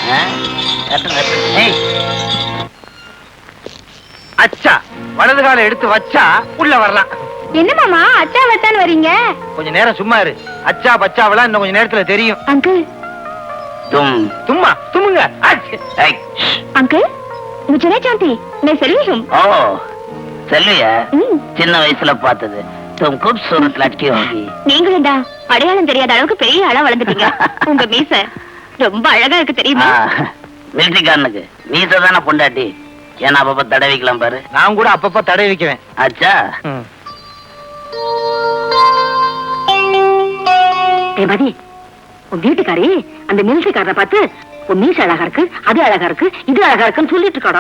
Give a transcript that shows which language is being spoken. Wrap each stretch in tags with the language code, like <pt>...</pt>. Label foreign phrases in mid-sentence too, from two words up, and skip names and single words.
<ta>அச்சா, வலது காலை எடுத்து வச்சா உள்ள வரலாம். என்ன மாமா அச்சா வச்சான்னு வரீங்க? கொஞ்ச நேரம் சும்மா இரு. அச்சா பச்சாவெல்லாம் இன்னும் கொஞ்ச நேரத்துல தெரியும். அங்கிள் தும். சும்மா தும்முங்க. ஏய்,</ta> <hi>अंकल मुझे नहीं जानती, मैं सेल्वी हूँ।</hi> <ta>ஓ செல்வியா? சின்ன வயசுல பார்த்தது.</ta> <hi>தும் खूबसूरत लड़की होगी.</hi> <ta>நீங்களும்டா அடையாளம் தெரியாத அளவுக்கு பெரிய ஆளா வளர்ந்துட்டீங்க. உங்க மீச ரொம்ப அழகா இருக்கு தெரியுமா? மிலிட்டரிக்காரனுக்கு மீச தானே பொண்டாட்டி. ஏன்னா அப்பப்ப தடவிக்கலாம் பாரு. நான் கூட அப்பப்ப தடை வைக்குவேன். அச்சா. மதி, உன் வீட்டுக்காரி அந்த மிலிட்டரிக்காரரை பார்த்து உன் மீச அழகா இருக்கு, அது அழகா இருக்கு, இது அழகா இருக்குன்னு சொல்லிட்டு இருக்காடா.</ta>